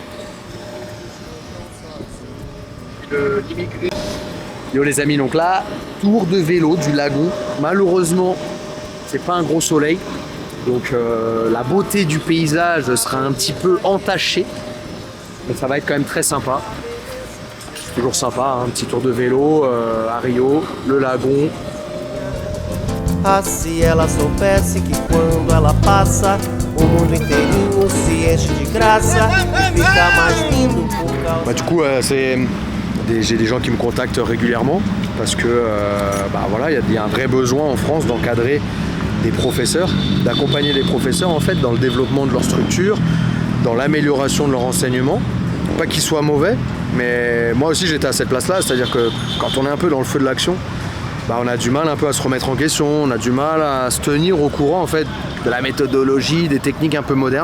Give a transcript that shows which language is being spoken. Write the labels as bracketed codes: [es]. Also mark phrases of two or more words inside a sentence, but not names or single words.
[fr] Yo les amis, donc là, tour de vélo du lagon. Malheureusement, c'est pas un gros soleil. Donc la beauté du paysage sera un petit peu entachée. Mais ça va être quand même très sympa. Toujours sympa, un petit tour de vélo à Rio, le lagon. [pt] Ah, se ela soubesse que quando ela passa, o mundo inteirinho se enche de graça e fica mais lindo por causa. [fr] Du coup, j'ai des gens qui me contactent régulièrement parce que voilà, il y a un vrai besoin en France d'encadrer des professeurs, d'accompagner les professeurs en fait dans le développement de leur structure, dans l'amélioration de leur enseignement. Pas qu'ils soient mauvais, mais moi aussi j'étais à cette place-là, c'est-à-dire que quand on est un peu dans le feu de l'action, on a du mal un peu à se remettre en question, on a du mal à se tenir au courant en fait de la méthodologie, des techniques un peu modernes.